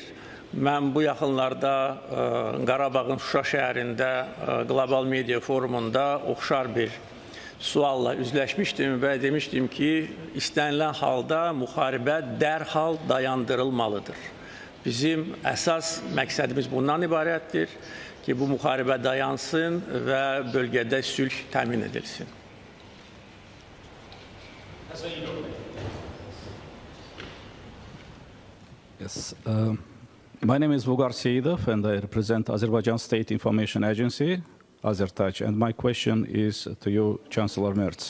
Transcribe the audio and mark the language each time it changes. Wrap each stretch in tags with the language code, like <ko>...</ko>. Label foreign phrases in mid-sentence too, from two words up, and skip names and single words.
<az>Mən bu yaxınlarda Qarabağın Şuşa şəhərində Qlobal Media Forumunda oxşar bir sualla üzləşmişdim və demişdim ki, istənilən halda müharibə dərhal dayandırılmalıdır. Bizim əsas məqsədimiz bundan ibarətdir ki, bu müharibə dayansın və bölgədə sülh təmin edilsin.</az> <en>Yes. My name is Vugar Seyidov, and I represent Azerbaijan State Information Agency, Azertaj, and my question is to you, Chancellor Merz.</en>